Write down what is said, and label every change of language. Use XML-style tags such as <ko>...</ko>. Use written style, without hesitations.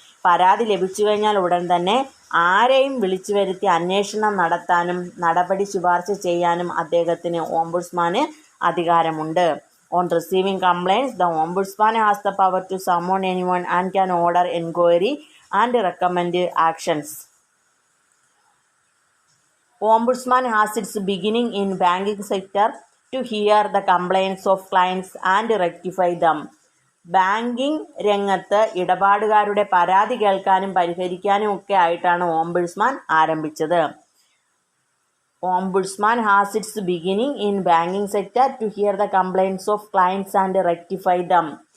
<ml>പരാതി ലഭിച്ചു കഴിഞ്ഞാൽ ഉടൻ തന്നെ ആരെയും വിളിച്ചു വരുത്തി അന്വേഷണം നടത്താനും നടപടി ശുപാർശ ചെയ്യാനും അദ്ദേഹത്തിന് ഓംബുഡ്സ്മാന് അധികാരമുണ്ട്.</ml> <en>On receiving complaints the ombudsman has the power to summon anyone and can order enquiry and recommend actions. Ombudsman has its beginning in banking sector to hear the complaints of clients and rectify them.</en> <ml>Banking രംഗത്ത് ഇടപാടുകാരുടെ പരാതി കേൾക്കാനും പരിഹരിക്കാനും ഒക്കെ ആയിട്ടാണ് ombudsman ആരംഭിച്ചത്.</ml> <en>Ombudsman has its beginning in banking sector to hear the complaints of clients and rectify them.</en>